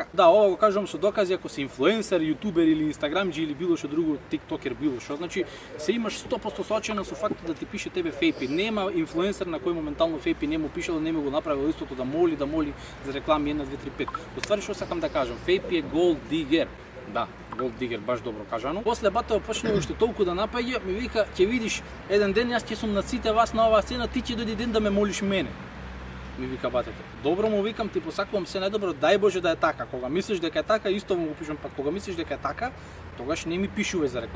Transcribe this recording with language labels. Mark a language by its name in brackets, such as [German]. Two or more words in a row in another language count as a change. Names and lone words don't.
[Macedonian] Да, ова го кажувам со докази, ако си инфлуенсер, јутубер или инстаграмџи или било што друго, тиктокер, било што, значи се имаш 100% сочено со фактот да ти пише тебе фейпи. Нема инфлуенсер на кој моментално фейпи не му пишал, не му го направил истото да моли за реклами 1 2 3 5. Оствари што сакам да кажам, фейпи е [English] gold digger. [Macedonian] Да, [English] gold digger, [Macedonian] баш добро кажано. После батото почна уште толку да напаѓа, ми вика, ќе видиш, еден ден јас ќе сум на сите вас на оваа сцена, ти ќе дојде ден да ме молиш мене. Ми вика батето. Добро му викам, ти посакувам се најдобро, дај Боже да е така. Кога мислиш дека е така, исто му го пишам, пак кога мислиш дека е така, тогаш не ми пишувај за реклама.